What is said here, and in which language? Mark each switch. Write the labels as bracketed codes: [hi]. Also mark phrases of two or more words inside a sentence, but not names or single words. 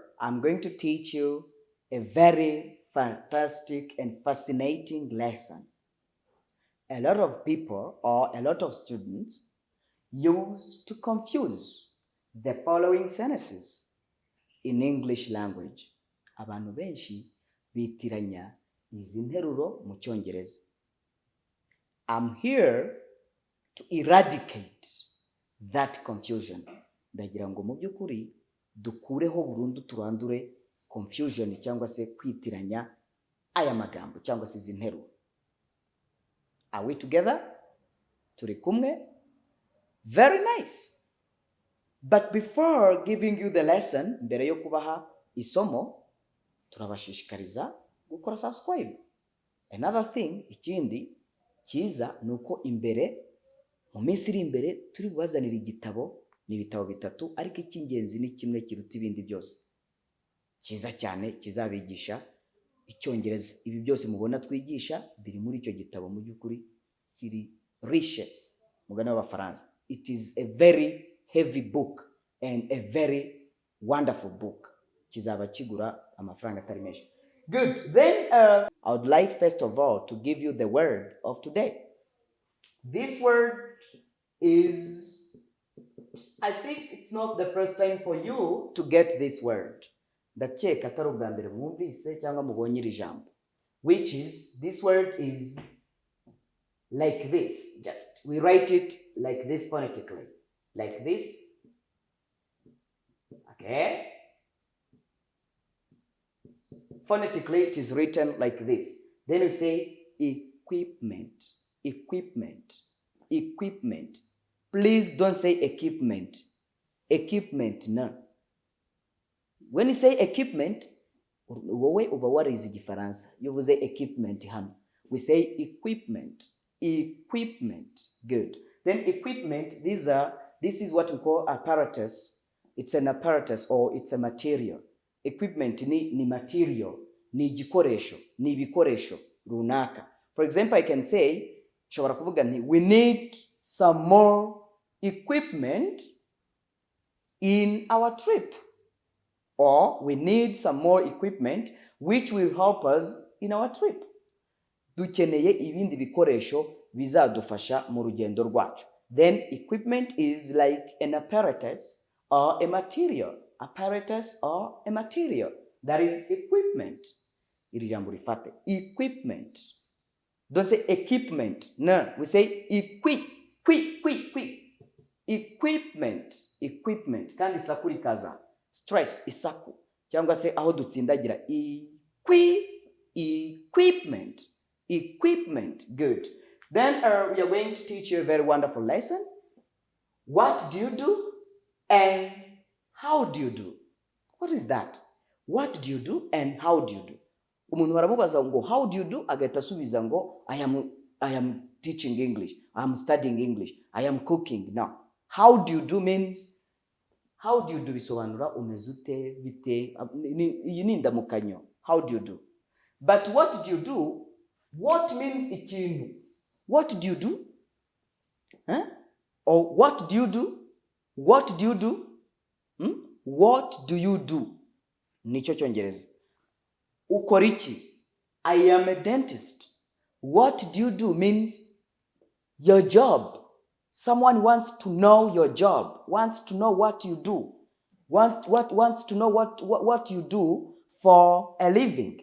[en] I'm going to teach you a very fantastic and fascinating lesson. A lot of people or a lot of students use to confuse the following sentences in English language. [rw] Abantu benshi bitiranya izi nteruro mu Cyongereza. [en] I'm here to eradicate that confusion. [rw] Ndagira ngo mu by'ukuri dukureho burundu turandure confusion cyangwa se kwitiranya aya magambo cyangwa se izi nteruro. [en] Are we together? [rw] Turi kumwe? [en] Very nice. But before giving you the lesson, [rw] mbere yo kubaha isomo, turabashishikariza gukora subscribe. [en] Another thing, [rw] ikindi cyiza nuko imbere mu minsi iri imbere turi bubazanira igitabo, ni ibitabo bitatu ariko icy'ingenzi ni kimwe kiruta ibindi byose. Cyiza cyane kizabigisha Icyongereza. Ibi byose mubona twigisha biri muri icyo gitabo mu by'ukuri kiri riche mugana w'Abafaransa. [en] It is a very heavy book and a very wonderful book. [rw] Kizaba kigura amafaranga atari menshi. [en] Good. Then I would like first of all to give you the word of today. This word is, I think it's not the first time for you to get this word. Ndakeka atari ubwa mbere mwumvise cyangwa mubonye iri jambo. Which is, this word is like this. Just, we write it like this phonetically. Like this. Okay? Phonetically, it is written like this. Then we say equipment. Equipment. Equipment. Please don't say equipment. Equipment, no. When you say equipment, [rw] wowe uba warize Igifaransa. [en] You will say equipment hano. We say equipment. Equipment. Good. Then equipment, this is what we call apparatus. It's an apparatus or it's a material. [rw] Equipment ni material, ni igikoresho, ni ibikoresho runaka. [en] For example, I can say, [rw] nshobora kuvuga nti, [en] we need some more equipment in our trip. Or we need some more equipment which will help us in our trip. [rw] Dukeneye ibindi bikoresho bizadufasha mu rugendo rwacu. [en] Then equipment is like an apparatus or a material. Apparatus or a material. That is equipment. [rw] Iri jambo rifate. [en] Equipment. Don't say equipment. No. We say equipment. Equipment. [rw] Kandi isaku rikaza. Stress isaku. Cyangwa se aho dutsindagira. [en] Equipment. Equipment. Good. Then we are going to teach you a very wonderful lesson. What do you do? And how do you do? What is that? What do you do and how do you do? [rw] Umuntu baramubaza ngo [en] how do you do, [rw] agahita asubiza ngo [en] I am teaching English, I am studying English, I am cooking. No. How do you do means, how do you do [rw] bisobanura umeze ute, bite, iyi ni indamukanyo. [en] How do you do? But what do you do? What means ikintu? What do you do? Huh? Or what do you do? What do you do? What do you do? [rw] Nicho Cyongereza. Ukora iki? [en] I am a dentist. What do you do means your job. Someone wants to know your job, wants to know what you do, wants to know what you do for a living.